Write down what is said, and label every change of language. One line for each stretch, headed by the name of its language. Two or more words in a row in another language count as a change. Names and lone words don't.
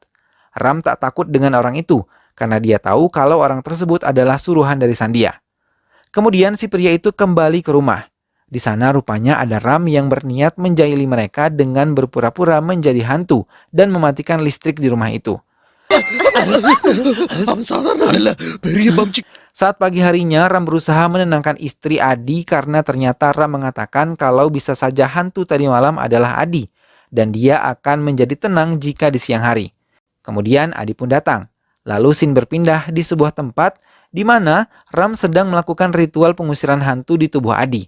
Indonesian: Ram tak takut dengan orang itu, karena dia tahu kalau orang tersebut adalah suruhan dari Sandia. Kemudian si pria itu kembali ke rumah. Di sana rupanya ada Ram yang berniat menjahili mereka dengan berpura-pura menjadi hantu dan mematikan listrik di rumah itu.
Tamil: அவன் சாதாரண ஆள் இல்ல, பெரிய பம்சி.
Indonesian: Saat pagi harinya, Ram berusaha menenangkan istri Adi karena ternyata Ram mengatakan kalau bisa saja hantu tadi malam adalah Adi dan dia akan menjadi tenang jika di siang hari. Kemudian Adi pun datang. Lalu scene berpindah di sebuah tempat di mana Ram sedang melakukan ritual pengusiran hantu di tubuh Adi.